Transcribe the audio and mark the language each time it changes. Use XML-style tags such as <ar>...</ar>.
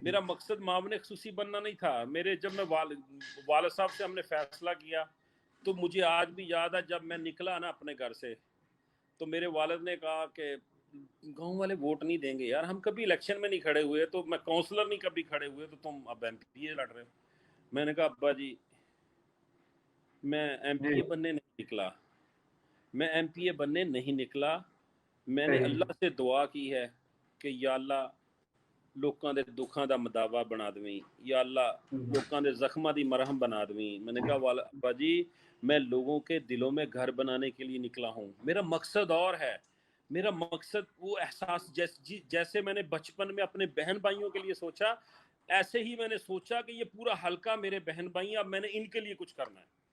<ur>میرا مقصد معاون خصوصی بننا نہیں تھا. جب میں والد صاحب سے ہم نے فیصلہ کیا، تو مجھے آج بھی یاد ہے جب میں نکلا نا اپنے گھر سے، تو میرے والد نے کہا کہ گاؤں والے ووٹ نہیں دیں گے یار، ہم کبھی الیکشن میں نہیں کھڑے ہوئے، تو میں کونسلر نہیں کبھی کھڑے ہوئے، تو تم اب ایم پی اے لڑ رہے ہو. میں نے کہا ابا جی، میں ایم پی جی اے بننے نہیں نکلا، میں ایم پی اے بننے نہیں نکلا. میں نے صحیح. اللہ سے دعا کی ہے کہ</ur> <pa>یا اللہ لوکاں دے دکھاں دا مداوا بنا دویں، یا اللہ لوکاں دے زخماں دی مرہم بنا دویں.</pa> <ur>میں نے کہا ابا جی، میں لوگوں کے دلوں میں گھر بنانے کے لیے نکلا ہوں، میرا مقصد اور ہے. میرا مقصد وہ احساس جیسے میں نے بچپن میں اپنے بہن بھائیوں کے لیے سوچا، ایسے ہی میں نے سوچا کہ یہ پورا حلقہ میرے بہن بھائی، اب میں نے ان کے لیے کچھ کرنا ہے.</ur>